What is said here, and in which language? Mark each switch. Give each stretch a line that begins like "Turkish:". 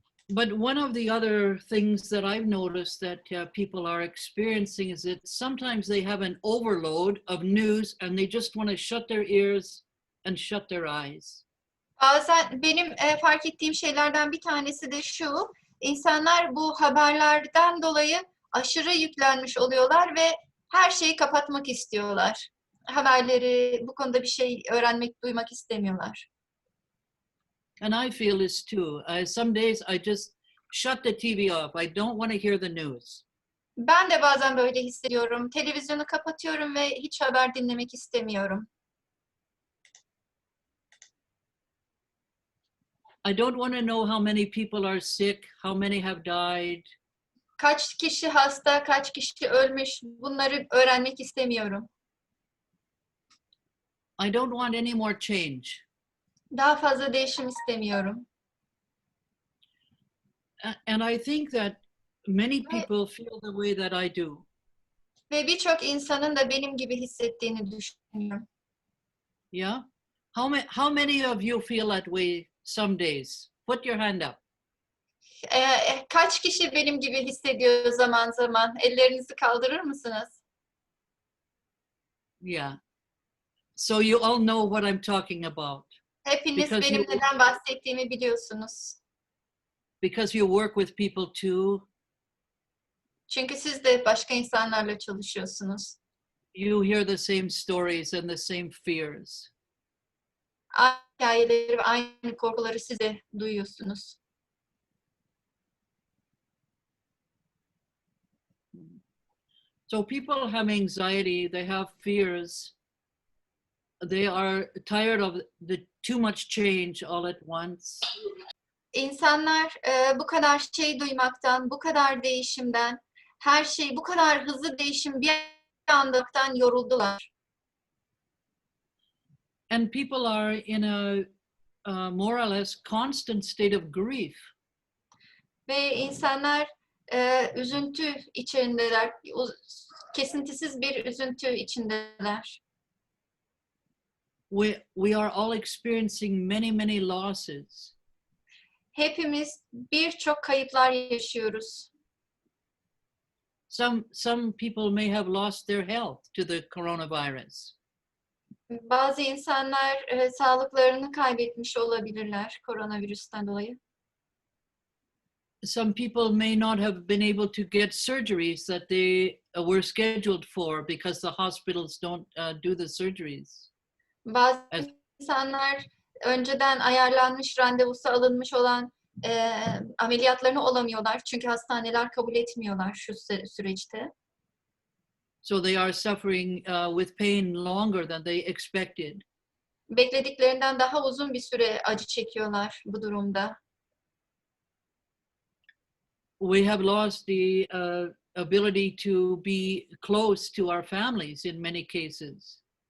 English: But one of the other things that I've noticed that people are experiencing is that sometimes they have an overload of news and they just want to shut their ears and shut their eyes.
Turkish: Bazen benim fark ettiğim şeylerden bir tanesi de şu, insanlar bu haberlerden dolayı aşırı yüklenmiş oluyorlar ve her şeyi kapatmak istiyorlar. Haberleri, bu konuda bir şey öğrenmek, duymak istemiyorlar.
English: And I feel this too. Some days I just shut the TV off. I don't want to hear the news.
Turkish: Ben de bazen böyle hissediyorum. Televizyonu kapatıyorum ve hiç haber dinlemek istemiyorum.
English: I don't want to know how many people are sick, how many have died.
Turkish: Kaç kişi hasta, kaç kişi ölmüş, bunları öğrenmek istemiyorum.
English: I don't want any more change.
Turkish: Daha fazla değişim istemiyorum.
English: And I think that many people feel the way that I do.
Turkish: Ve birçok insanın da benim gibi hissettiğini düşünüyorum.
English: Yeah? How many of you feel that way some days? Put your hand up.
Turkish: Kaç kişi benim gibi hissediyor zaman zaman? Ellerinizi kaldırır mısınız?
English: Yeah. So you all know what I'm talking about.
Turkish: Hepiniz benim neden bahsettiğimi biliyorsunuz.
English: Because you work with people too.
Turkish: Çünkü siz de başka insanlarla çalışıyorsunuz.
English: You hear the same stories and the same fears.
Turkish: Aynı hikayeleri ve aynı korkuları siz de duyuyorsunuz.
English: So people have anxiety, they have fears. They are tired of the too much change all at once.
Turkish: İnsanlar bu kadar şey duymaktan, bu kadar değişimden, her şey bu kadar hızlı değişim bir andan yoruldular.
English: And people are in a more or less constant state of grief.
Turkish: Ve insanlar üzüntü içindeler, kesintisiz bir üzüntü içindeler.
English: We are all experiencing many losses.
Turkish: Hepimiz birçok kayıplar yaşıyoruz.
English: Some people may have lost their health to the coronavirus.
Turkish: Bazı insanlar sağlıklarını kaybetmiş olabilirler koronavirüsten dolayı.
English: Some people may not have been able to get surgeries that they were scheduled for because the hospitals don't do the surgeries.
Turkish: Bazı insanlar önceden ayarlanmış, randevusu alınmış olan ameliyatlarını olamıyorlar. Çünkü hastaneler kabul etmiyorlar şu süreçte.
English: So they are suffering with pain longer than they expected.
Turkish: Beklediklerinden daha uzun bir süre acı çekiyorlar bu durumda.
English: We have lost the ability to be close to our families in many cases.